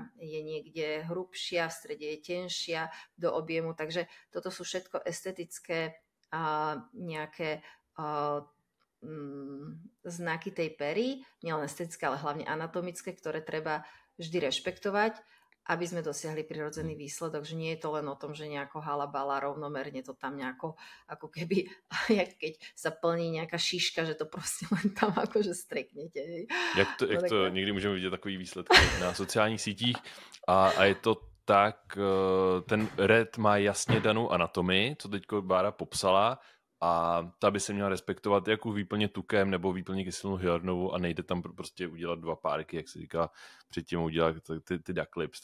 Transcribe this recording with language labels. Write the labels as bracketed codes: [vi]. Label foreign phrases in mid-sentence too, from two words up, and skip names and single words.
[sk] Je niekde hrubšia, v strede je tenšia do objemu, takže toto sú všetko estetické nejaké znaky tej pery, nielen estetické, ale hlavne anatomické, ktoré treba vždy rešpektovať, aby sme dosiahli prirodzený výsledok, že nie je to len o tom, že nejako halabala rovnomerne to tam nejako, ako keby, jak keď sa plní nejaká šiška, že to proste len tam akože streknete. [cs] Jak to někdy můžeme vidět takový výsledky na sociálních sítích a je to tak, ten red má jasně danou anatomii, co teďko Bára popsala, a ta by se měla respektovat jako výplně tukem nebo výplně kyselnou hyaluronovou a nejde tam prostě udělat 2 párky, jak se říká, předtím udělat ty [en] duck lips.